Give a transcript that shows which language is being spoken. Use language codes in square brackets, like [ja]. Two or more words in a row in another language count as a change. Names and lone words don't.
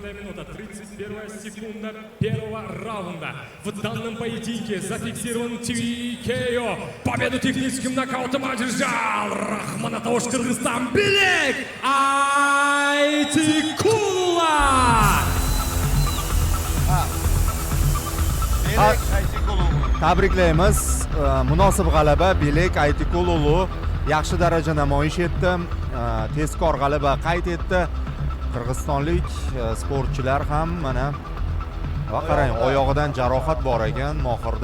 [ru] 17 минута, 31 секунда первого раунда. В данном поединке зафиксирован TKO. Победу техническим нокаутом одержал Рахманатович, Кыргызстан, Белек Айтикулова. Belek Aytikulova. [uz] Tabriklaymiz. Munosib g'alaba Belek Aytikulova yaxshi darajada namoyish etdi. Tezkor g'alaba qayd etdi. Qirg'izistonlik sportchilar ham mana va qarang, oyog'idan jarohat bor ekan Mohirda.